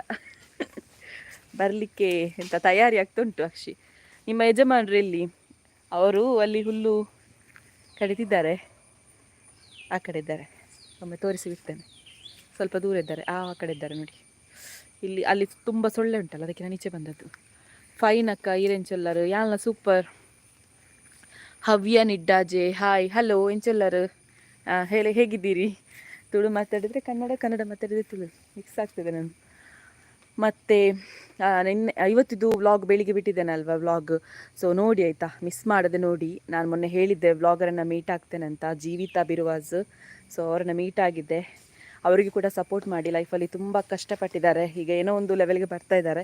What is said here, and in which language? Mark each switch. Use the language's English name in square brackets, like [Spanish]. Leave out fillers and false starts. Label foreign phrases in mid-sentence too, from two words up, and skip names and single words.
[Kannada] ಬರಲಿಕ್ಕೆ ಎಂತ ತಯಾರಿ ಆಗ್ತುಂಟು ಅಕ್ಷಿ. ನಿಮ್ಮ ಯಜಮಾನ್ರು ಎಲ್ಲಿ? ಅವರು ಅಲ್ಲಿ ಹುಲ್ಲು ಕಡಿತಿದ್ದಾರೆ, ಆ ಕಡೆ ಇದ್ದಾರೆ. ಒಮ್ಮೆ ತೋರಿಸಿ ಬಿಡ್ತೇನೆ, ಸ್ವಲ್ಪ ದೂರ ಇದ್ದಾರೆ, ಆ ಕಡೆ ಇದ್ದಾರೆ ನೋಡಿ. ಅಲ್ಲಿ ತುಂಬ ಸೊಳ್ಳೆ ಉಂಟಲ್ಲ, ಅದಕ್ಕೆ ನಾನು ಈಚೆ ಬಂದದ್ದು. [Tulu] ಫೈನ್ ಅಕ್ಕ, ಈರೆಂಚೊಲ್ಲರು? ಯಾನ್ಲ ಸೂಪರ್. ಹವ್ಯ ನಿಡ್ಡಾಜೆ, ಹಾಯ್. [Kannada] ಹಲೋ, ಎಂಚೊಲ್ಲರು? ಹೇಗಿದ್ದೀರಿ? ತುಳು ಮಾತಾಡಿದರೆ ಕನ್ನಡ ಮಾತಾಡಿದರೆ ತುಳು ಮಿಕ್ಸ್ ಆಗ್ತದೆ ನಾನು. ಮತ್ತು ನಿನ್ನೆ ಇವತ್ತಿದ್ದು ವ್ಲಾಗ್ ಬೆಳಿಗ್ಗೆ ಬಿಟ್ಟಿದ್ದೇನಲ್ವ ವ್ಲಾಗ್, ಸೊ ನೋಡಿ ಆಯಿತಾ, ಮಿಸ್ ಮಾಡದೆ ನೋಡಿ. ನಾನು ಮೊನ್ನೆ ಹೇಳಿದ್ದೆ ವ್ಲಾಗರನ್ನು ಮೀಟ್ ಆಗ್ತೇನೆ ಅಂತ, ಜೀವಿತಾ ಬಿರುವಾಜ್. ಸೊ ಅವರನ್ನು ಮೀಟ್ ಆಗಿದ್ದೆ. ಅವರಿಗೂ ಕೂಡ ಸಪೋರ್ಟ್ ಮಾಡಿ, ಲೈಫಲ್ಲಿ ತುಂಬ ಕಷ್ಟಪಟ್ಟಿದ್ದಾರೆ, ಈಗ ಏನೋ ಒಂದು ಲೆವೆಲ್ಗೆ ಬರ್ತಾ ಇದ್ದಾರೆ.